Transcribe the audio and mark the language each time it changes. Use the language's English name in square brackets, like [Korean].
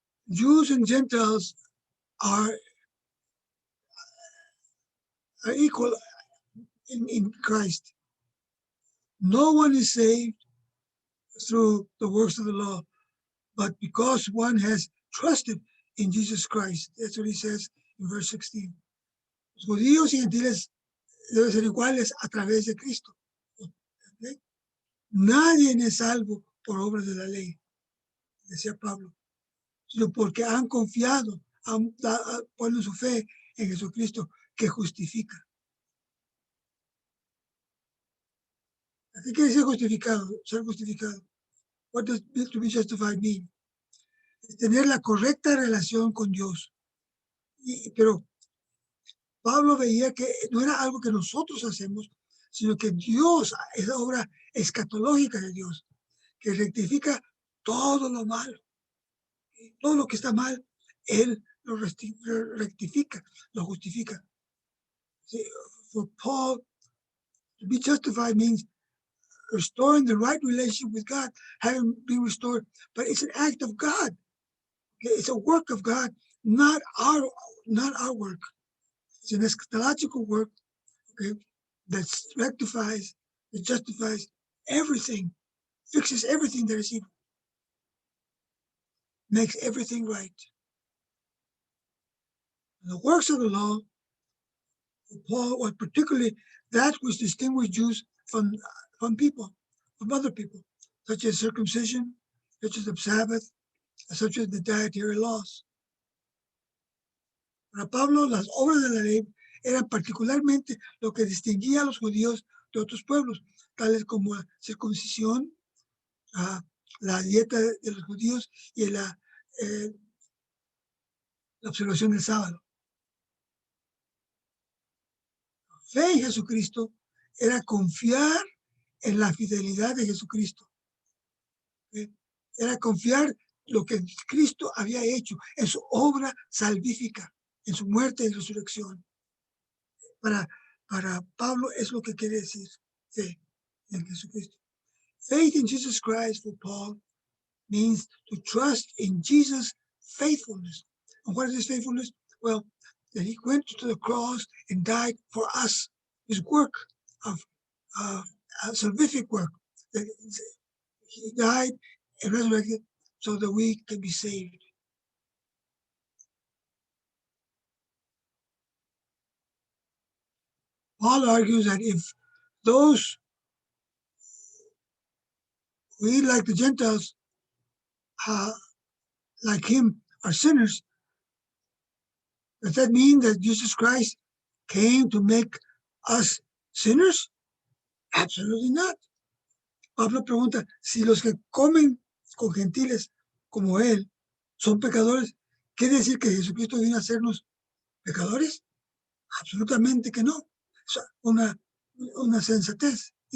[English] Jews and Gentiles are equal in Christ. No one is saved through the works of the law, but because one has trusted in Jesus Christ. That's what he says in verse 16. [Spanish] Los judíos y gentiles deben ser iguales a través de Cristo. ¿Okay? Nadie es salvo por obras de la ley, decía Pablo, sino porque han confiado, han puesto su fe en Jesucristo que justifica. ¿Qué quiere decir justificado? Ser justificado. [English] What does to be justified mean? [Spanish] Es tener la correcta relación con Dios. Pero Pablo veía que no era algo que nosotros hacemos, sino que Dios, es obra escatológica de Dios, que rectifica todo lo malo. Todo lo que está mal, Él lo rectifica, lo justifica. [English] See, for Paul, to be justified means restoring the right relationship with God, having been restored, but it's an act of God. Okay? It's a work of God, not our work. It's an eschatological work, okay, that rectifies, that justifies everything, fixes everything that is evil, makes everything right. And the works of the law, for Paul, was particularly that which distinguished Jews from people, from other people, such as circumcision, such as the Sabbath, such as the dietary laws. [Spanish] Para Pablo, las obras de la ley eran particularmente lo que distinguía a los judíos de otros pueblos, tales como la circuncisión, la dieta de los judíos y la observación del sábado. Fe en Jesucristo era confiar en la fidelidad de Jesucristo. Era confiar lo que Cristo había hecho en su obra salvífica, en su muerte y resurrección. Para Pablo es lo que quiere decir fe en Jesucristo. [English] Faith in Jesus Christ for Paul means to trust in Jesus' faithfulness. And what is his faithfulness? Well, that he went to the cross and died for us. His work of salvific work. That he died and resurrected so that we can be saved. Paul argues that if those we, like the Gentiles, like him, are sinners, Does that mean that Jesus Christ came to make us sinners? Absolutely not. [Spanish] Pablo pregunta, si los que comen con gentiles como él son pecadores, ¿quiere decir que Jesucristo vino a hacernos pecadores? Absolutamente que no. Es una insensatez.